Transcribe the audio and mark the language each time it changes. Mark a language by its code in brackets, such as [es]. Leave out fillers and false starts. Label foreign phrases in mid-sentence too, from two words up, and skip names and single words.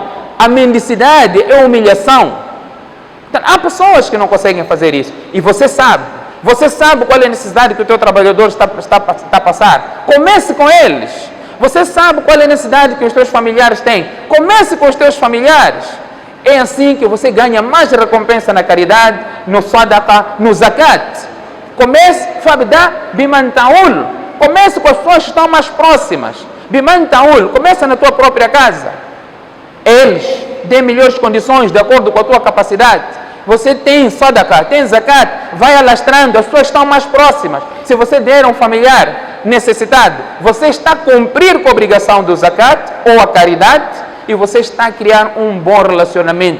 [pt] A mendicidade é humilhação. Então, há pessoas que não conseguem fazer isso, e você sabe qual é a necessidade que o teu trabalhador está a passar. Comece com eles. Você sabe qual é a necessidade que os teus familiares têm. Comece com os teus familiares. É assim que você ganha mais recompensa na caridade, no sadaqa, no zakat. Comece, [ar] فابدأ بمن تعول. [pt] Comece com as pessoas que estão mais próximas. [ar] بمن تعول. [pt] Começa na tua própria casa. Eles têm melhores condições de acordo com a tua capacidade. Você tem sadaqa, tem zakat, vai alastrando, as pessoas estão mais próximas. Se você der a um familiar necessitado, você está a cumprir com a obrigação do zakat ou a caridade, e você está a criar um bom relacionamento.